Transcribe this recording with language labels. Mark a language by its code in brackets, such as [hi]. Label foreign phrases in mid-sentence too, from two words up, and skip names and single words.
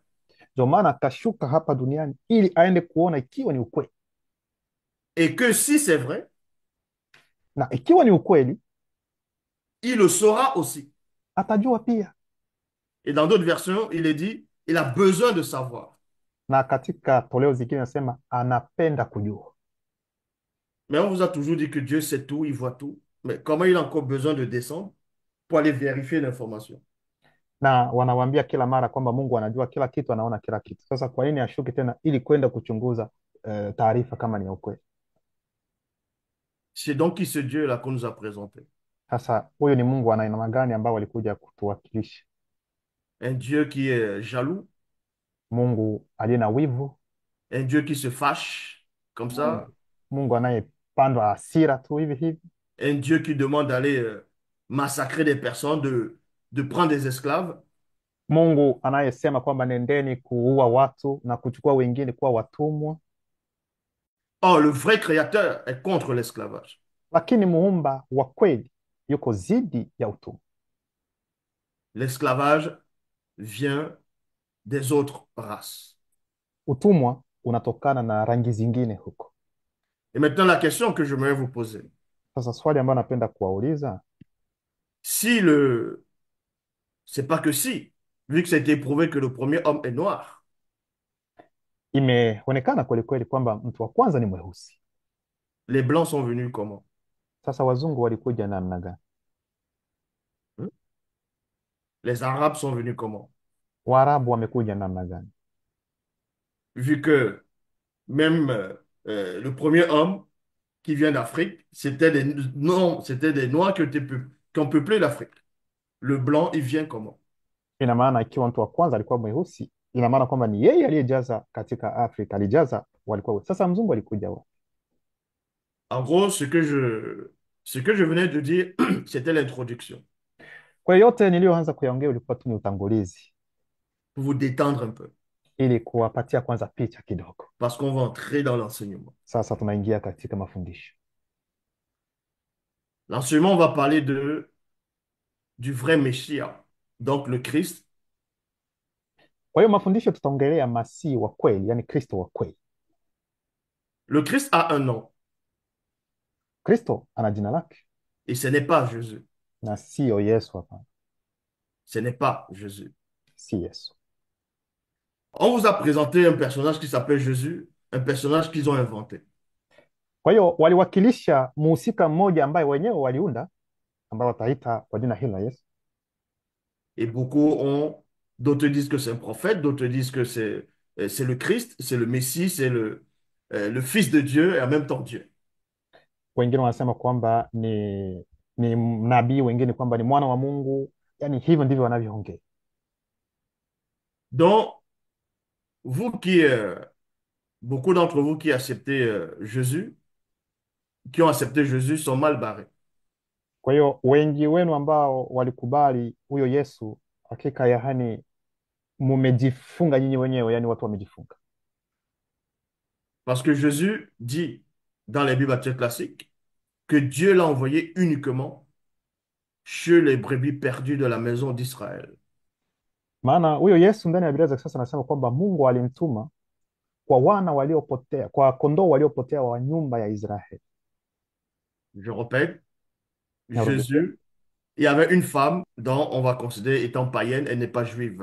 [sw] Ndio maana akashuka hapa duniani ili aende kuona ikiwa ni ukweli, [fr] Et que si c'est vrai, [sw] na ikiwa ni ukweli [fr] il le saura aussi. [sw] atajua pia. [fr] Et dans d'autres versions, il est dit, il a besoin de savoir. [sw] Na katika toleo zingine nasema anapenda kujua. [fr] Mais on vous a toujours dit que Dieu sait tout, il voit tout. Mais comment il a encore besoin de descendre pour aller vérifier l'information? [sw] Na wanawambia kila mara kwamba Mungu anajua kila kitu, anaona kila kitu. Sasa kwa nini ashuke tena ili kwenda kuchunguza taarifa kama ni ya ukweli? [fr] C'est donc qui ce Dieu-là qu'on nous a présenté? [sw] Sasa huyu ni Mungu ana aina gani ambao walikuja kutuwakilisha? [fr] Un Dieu qui est jaloux, [sw] Mungu aliye na wivu, [fr] un Dieu qui se fâche comme ça, [sw] Mungu anayepandwa hasira tu hivi hivi, [fr] un Dieu qui demande d'aller massacrer des personnes, de prendre des esclaves. [sw] Mungu anayesema kwamba nendeni kuua watu na kuchukua wengine kuwa watumwa. [fr] Or, le vrai créateur est contre l'esclavage. [sw] Lakini muumba wa kweli yuko zidi ya utumwa. [fr] L'esclavage vient des autres races. [sw] Utumwa unatokana na rangi zingine huko. [fr] Et maintenant, la question que je voudrais vous poser, [sw] Sasa swali ambayo napenda kuwauliza, [fr] si le, c'est pas que si, vu que ça a été prouvé que le premier homme est noir, [sw] imeonekana kweli kweli kwamba mtu wa kwanza ni mweusi. [fr] les blancs sont venus comment? [sw] Sasa wazungu walikuja namna gani? [fr] Hein? Les arabes sont venus comment? [sw] Waarabu wamekuja namna gani? [fr] Vu que même le premier homme qui vient d'Afrique, c'était des, non, c'était des noirs qui ont peuplé l'Afrique. Le blanc, il vient comment? [sw] Ina maana ikiwa mtu wa kwanza alikuwa mweusi, ina maana kwamba ni yeye aliyejaza katika Afrika, alijaza walikuwa weusi. Sasa mzungu alikuja wapi? [fr] En gros, ce que je venais de dire, c'était l'introduction, [sw] Kwa hiyo yote niliyoanza kuyaongea ulikuwa tu ni utangulizi, [fr] pour vous détendre un peu, [sw] ili kuwapatia kwanza picha kidogo. [fr] parce qu'on va entrer dans l'enseignement. [sw] Sasa tunaingia katika mafundisho. [fr] L'enseignement, on va parler du vrai Messie, donc le Christ. [sw] Kwa hiyo mafundisho tutaongelea Masihi wa kweli, yani Kristo wa kweli. [fr] Le Christ a un nom, [sw] Kristo ana jina lake [fr] et ce n'est pas Jésus. [sw] na sio Yesu. Hapana, [fr] Ce n'est pas Jésus. [sw] si Yesu. [fr] On vous a présenté un personnage qui s'appelle Jésus, un personnage qu'ils ont inventé. [sw] Kwa hiyo waliwakilisha muhusika mmoja ambaye wenyewe waliunda, ambao wataita kwa jina hilo la Yesu. [fr] Et beaucoup ont, d'autres disent que c'est un prophète, d'autres disent que c'est le Christ, c'est le Messie, c'est le Fils de Dieu et en même temps Dieu. [sw] Wengine wanasema kwamba ni nabii, wengine kwamba ni mwana wa Mungu. Yani hivyo ndivyo wanavyoongea. [fr] Donc, vous qui, beaucoup d'entre vous qui acceptez Jésus, qui ont accepté Jésus sont mal barrés. [sw] Kwa hiyo wengi wenu ambao walikubali huyo Yesu, hakika yani mumejifunga nyinyi wenyewe, yani watu wamejifunga. [fr] Parce que Jésus dit dans les Bibles classiques que Dieu l'a envoyé uniquement chez les brebis perdues de la maison d'Israël. [sw] Maana huyo Yesu ndani ya Biblia za kisasa anasema kwamba Mungu alimtuma kwa wana waliopotea, kwa kondoo waliopotea wa nyumba ya Israeli. [fr] Je répète, [sw] Narudia. [fr] Jésus, il y avait une femme dont on va considérer étant païenne, elle n'est pas juive.